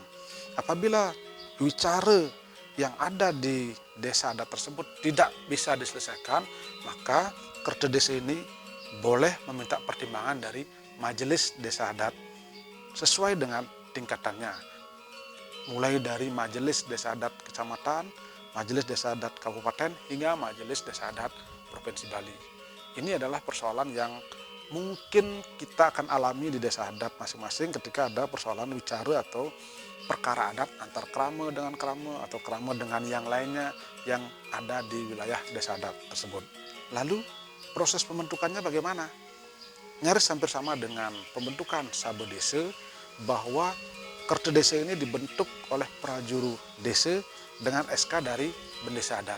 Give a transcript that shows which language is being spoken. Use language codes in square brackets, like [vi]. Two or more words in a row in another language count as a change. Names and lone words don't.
[id] Apabila wicara yang ada di desa adat tersebut tidak bisa diselesaikan, maka Kerte Desa ini boleh meminta pertimbangan dari majelis desa adat sesuai dengan tingkatannya. Mulai dari majelis desa adat kecamatan, majelis desa adat kabupaten, hingga majelis desa adat provinsi Bali. Ini adalah persoalan yang mungkin kita akan alami di desa adat masing-masing ketika ada persoalan wicara atau perkara adat antar kerama dengan kerama atau kerama dengan yang lainnya yang ada di wilayah desa adat tersebut. Lalu proses pembentukannya bagaimana? Nyaris hampir sama dengan pembentukan Sabe Desa, bahwa Kerte Desa ini dibentuk oleh prajuru desa dengan SK dari bendesa adat.